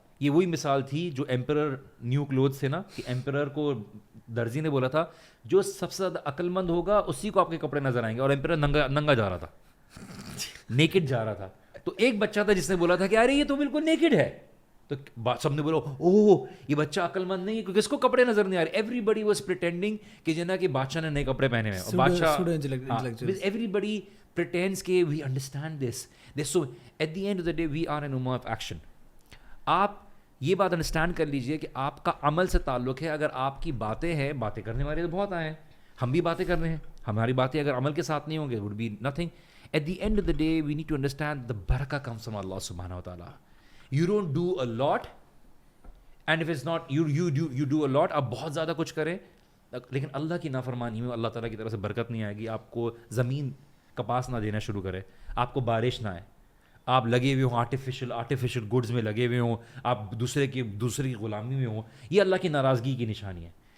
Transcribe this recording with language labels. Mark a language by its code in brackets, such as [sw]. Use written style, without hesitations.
[ur] یہ وہی مثال تھی جو ایمپرر نیو کلوتھ سے نا, کہ ایمپرر کو درزی نے بولا تھا جو سب سے زیادہ عقل مند ہوگا اسی کو آپ کے کپڑے نظر آئیں گے, اور ایمپرر ننگا جا رہا تھا, نیکڈ جا رہا تھا. تو ایک بچہ تھا جس نے بولا تھا کہ ارے یہ تو بالکل نیکڈ ہے, تو سب نے بولا اوہ یہ بچہ عقل مند نہیں ہے کیونکہ اس کو کپڑے نظر نہیں آ رہے. [en] everybody was pretending [ur] کہ جنا کہ بادشاہ نے نئے کپڑے پہنے ہوئے ہیں, بادشاہ [en] everybody pretends [ur] کہ [en] we understand this. So at the end of the day we are an ummah of action. [ur] آپ یہ بات انڈرسٹینڈ کر لیجئے کہ آپ کا عمل سے تعلق ہے. اگر آپ کی باتیں ہیں, باتیں کرنے والے تو بہت آئے ہیں, ہم بھی باتیں کر رہے ہیں, ہماری باتیں اگر عمل کے ساتھ نہیں ہوں گے [en] would be nothing. At the end of the day we need to understand the barakah comes from Allah subhanahu wa ta'ala. You don't do a lot [ur] and if it's not you do a lot, آپ بہت زیادہ کچھ کریں لیکن اللہ کی نافرمانی میں اللہ تعالیٰ کی طرف سے برکت نہیں آئے گی. آپ کو زمین کپاس نہ دینا شروع کرے, آپ کو بارش نہ آئے, آپ لگے ہوئے ہوں آرٹیفیشل گڈز میں لگے ہوئے ہوں, آپ دوسرے کی غلامی میں ہوں, یہ اللہ کی ناراضگی کی نشانی ہے.